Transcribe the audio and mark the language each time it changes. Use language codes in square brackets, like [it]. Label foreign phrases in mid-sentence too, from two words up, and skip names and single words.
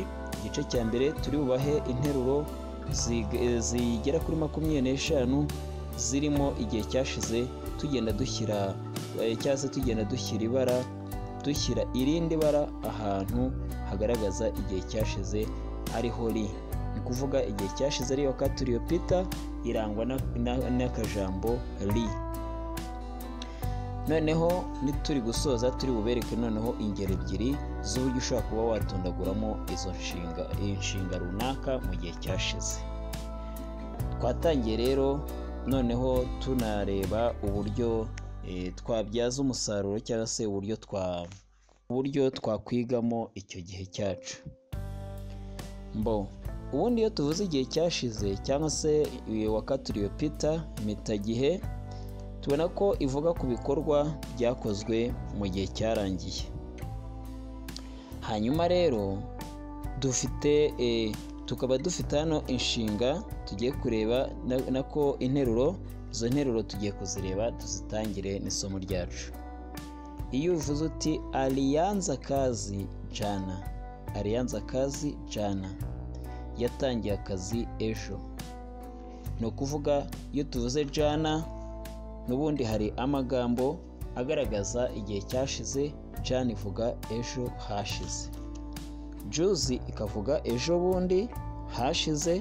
[rw] Igice cya mbere turi bubahe interuro zigera kuri 25 zirimo igihe cyashize, tugenda dushyira dushyira irindi bara ahantu hagaragaza igihe cyashize ariho ri. Ni kuvuga igihe cyashize ari [sw] wakati uliopita [rw] irangwa n'akajambo ri. Noneho nituri gusoza turi bubereke noneho ingero ebyiri z'uburyo ushobora kuba watondaguramo izo inshinga runaka mu gihe cyashize. Twatangiye rero noneho tunareba uburyo twabyaza umusaruro cyangwa se uburyo twakwigamo icyo gihe cyacu. Ubundi iyo tuvuze igihe cyashize cyangwa se [sw] wakati uliopita, [rw] impitagihe, tubona ko ivuga ku bikorwa byakozwe mu gihe cyarangiye. Hanyuma rero tukaba dufite hano inshinga tugiye kureba, nako interuro. Izo nteruro tugiye kuzireba, tuzitangire n'isomo ryacu. Iyo uvuze uti [sw] alianza kazi jana, alianza kazi jana, [rw] yatangiye akazi ejo. Ni ukuvuga iyo tuvuze jana, n'ubundi hari amagambo agaragaza igihe cyashize. Jana ivuga ejo hashize, juzi ikavuga ejo bundi hashize.